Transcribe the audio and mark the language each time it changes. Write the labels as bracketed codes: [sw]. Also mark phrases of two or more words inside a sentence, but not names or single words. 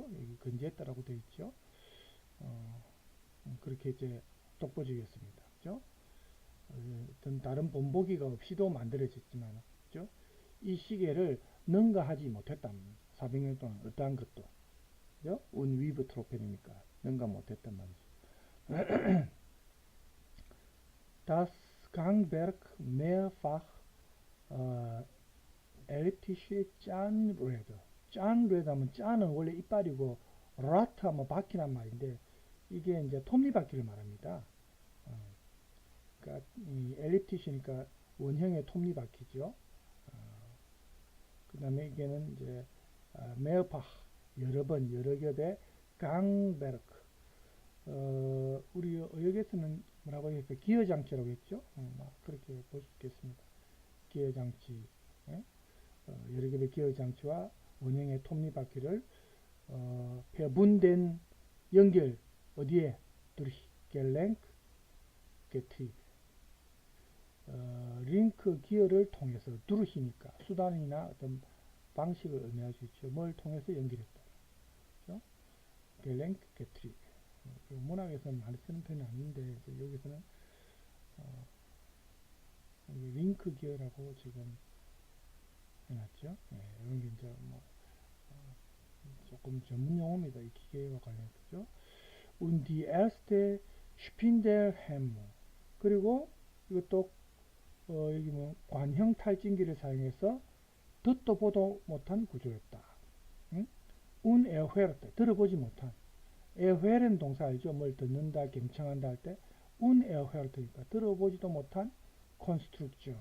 [ko] 여기 근제했다라고 돼 있죠. 그렇게 이제 독보적이었습니다. 그죠? 어떤 다른 본보기가 없이도 만들어졌지만, 그죠? 이 시계를 능가하지 못했다. 400년 동안 어떠한 것도. 그죠? 운위브 트로펜이니까 능가 못했단 말이죠. [de] Das Gangwerk mehrfach elliptische Zahnräder. [ko] 짠레드 하면 짠은 원래 이빨이고 라트 하면 바퀴란 말인데 이게 이제 톱니바퀴를 말합니다. 그러니까 이 엘립티시니까 원형의 톱니바퀴죠. 그 다음에 이게는 이제 메어파 여러 번 여러 겹의 강베르크. 우리 의역에서는 뭐라고 했어요? 기어장치라고 했죠. 그렇게 볼 수 있겠습니다. 기어장치, 여러 겹의 기어장치와 원형의 톱니바퀴를 배분된 연결 어디에? [de] durch Gelenk getrieben. [ko] 링크 기어를 통해서 두르시니까 수단이나 어떤 방식을 의미할 수 있죠. 뭘 통해서 연결했다. 그렇죠? [de] Gelenk getrieben. [ko] 문학에서는 많이 쓰는 편이 아닌데 이제 여기서는 링크 기어라고 지금 해놨죠. 이런 게 이제 뭐 조금 전문 용어입니다. 이 기계와 관련해서죠. [de] Und die erste Spindelhemmung. [ko] 그리고 이것도 여기 뭐 관형 탈진기를 사용해서 듣도 보도 못한 구조였다. [de] Un erhörte [ko] 들어보지 못한. erhören 동사 알죠? 뭘 듣는다, 경청한다 할 때 [de] un erhörte [ko] 니까 들어보지도 못한 construction.